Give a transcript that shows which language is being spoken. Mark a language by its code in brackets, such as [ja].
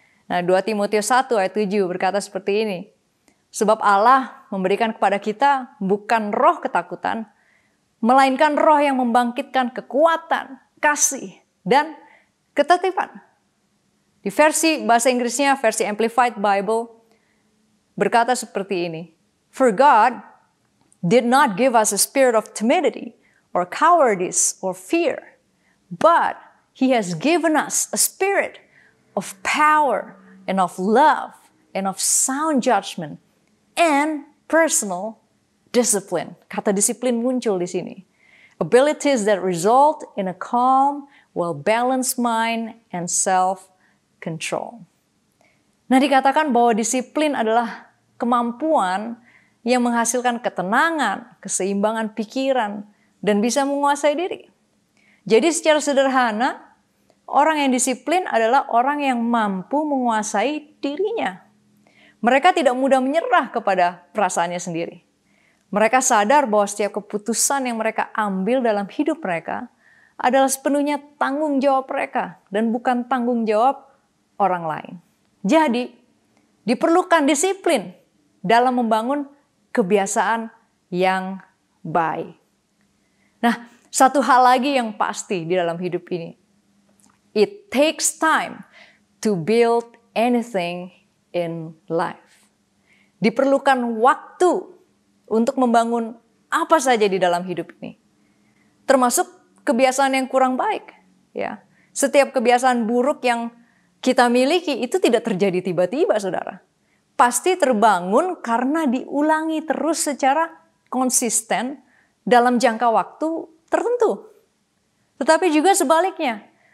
[id] Nah, 2 Timotius 1 ayat 7 berkata seperti ini. Sebab Allah memberikan kepada kita bukan roh ketakutan, melainkan roh yang membangkitkan kekuatan, kasih, dan ketertiban. Di versi bahasa Inggrisnya, versi Amplified Bible, berkata seperti ini. [en] For God did not give us a spirit of timidity or cowardice or fear, but He has given us a spirit of power and of love and of sound judgment and personal discipline. [id] Kata disiplin muncul di sini. [en] Abilities that result in a calm, well-balanced mind and self-control. [id] Nah, dikatakan bahwa disiplin adalah kemampuan yang menghasilkan ketenangan, keseimbangan pikiran, dan bisa menguasai diri. Jadi secara sederhana, orang yang disiplin adalah orang yang mampu menguasai dirinya. Mereka tidak mudah menyerah kepada perasaannya sendiri. Mereka sadar bahwa setiap keputusan yang mereka ambil dalam hidup mereka adalah sepenuhnya tanggung jawab mereka dan bukan tanggung jawab orang lain. Jadi, diperlukan disiplin dalam membangun kebiasaan yang baik. Nah, satu hal lagi yang pasti di dalam hidup ini. [en] It takes time to build anything in life. [id] Diperlukan waktu untuk membangun apa saja di dalam hidup ini. Termasuk kebiasaan yang kurang baik. Ya. Setiap kebiasaan buruk yang kita miliki itu tidak terjadi tiba-tiba, saudara. Pasti terbangun karena diulangi terus secara konsisten dalam jangka waktu tertentu. Tetapi juga sebaliknya,